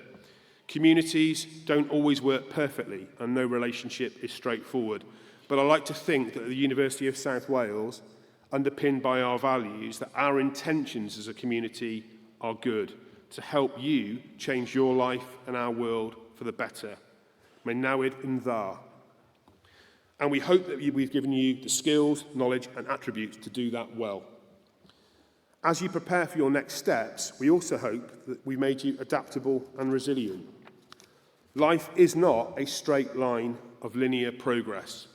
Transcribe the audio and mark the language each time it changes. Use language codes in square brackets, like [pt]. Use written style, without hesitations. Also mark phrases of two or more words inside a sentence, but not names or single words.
[en] Communities don't always work perfectly, and no relationship is straightforward. But I like to think that at the University of South Wales, underpinned by our values, that our intentions as a community are good, to help you change your life and our world for the better. [cy] Mae newid yn dda. [en] And we hope that we've given you the skills, knowledge and attributes to do that well. As you prepare for your next steps, we also hope that we made you adaptable and resilient. Life is not a straight line of linear progress.